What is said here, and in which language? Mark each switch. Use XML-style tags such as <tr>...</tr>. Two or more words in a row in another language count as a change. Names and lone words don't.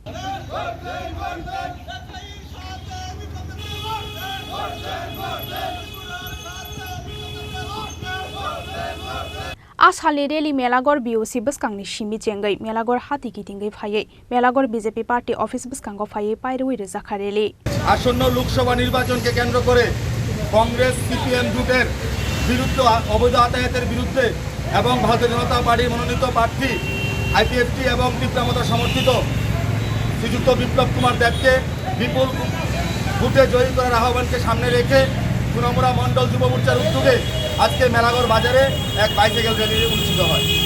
<trp>Ashalni rally melagor BOC buskangni shimi chengai melagor hati kitingai phaye melagor BJP</trp> <en>party office</en> <trp>buskango phaye pairui rejakha rally</trp> <bn>আসন্ন লোকসভা নির্বাচনকে কেন্দ্র করে কংগ্রেস সিপিএম জোটের বিরুদ্ধে অবৈধ আদায়ের বিরুদ্ধে এবং ভারতীয় জনতা পার্টির মনোনীত প্রার্থী আইপিএফটি এবং ত্রিপুরা সমর্থিত শ্রীযুক্ত বিপ্লব কুমার দেবকে বিপুল ভোটে জয়ী করার আহ্বানকে সামনে রেখে সোনামুড়া মন্ডল যুব মোর্চার উদ্যোগে আজকে মেলাগড় বাজারে এক</bn> <en>bicycle rally</en> <bn>অনুষ্ঠিত হয়।</bn>